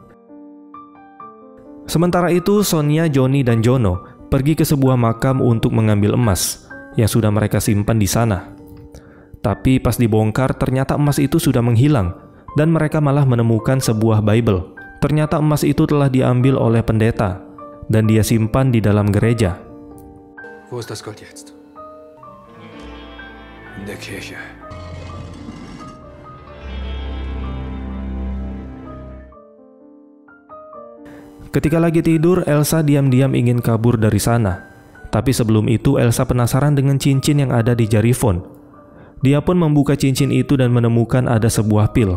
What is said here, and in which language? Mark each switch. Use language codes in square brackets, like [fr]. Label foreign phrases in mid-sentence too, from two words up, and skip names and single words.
[id] Sementara itu, Sonia, Johnny, dan Jono pergi ke sebuah makam untuk mengambil emas yang sudah mereka simpan di sana. Tapi pas dibongkar, ternyata emas itu sudah menghilang dan mereka malah menemukan sebuah Bible. Ternyata emas itu telah diambil oleh pendeta dan dia simpan di dalam gereja. [de] Wo ist das Gold jetzt? In der Kirche. [id] Ketika lagi tidur, Elsa diam-diam ingin kabur dari sana. Tapi sebelum itu, Elsa penasaran dengan cincin yang ada di jari von. Dia pun membuka cincin itu dan menemukan ada sebuah pil.